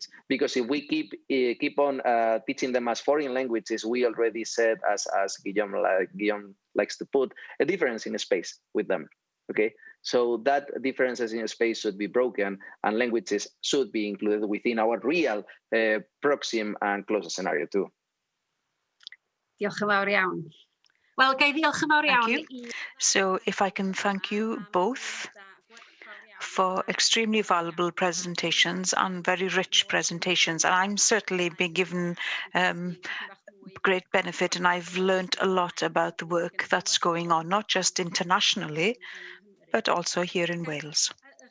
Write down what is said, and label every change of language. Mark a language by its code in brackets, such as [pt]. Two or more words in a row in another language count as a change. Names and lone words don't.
[en] Because if we keep on teaching them as foreign languages, we already said, as Guillaume likes to put, a difference in space with them. Okay, so that differences in space should be broken, and languages should be included within our real proxim and closer scenario too. [cy] Diolch yn fawr iawn. Wel, ga i ddiolch yn fawr [en] Thank [cy] iawn [en] you. So if I can thank you both for extremely valuable presentations and very rich presentations. And I'm certainly been given great benefit, and I've learned a lot about the work that's going on, not just internationally, but also here in Wales.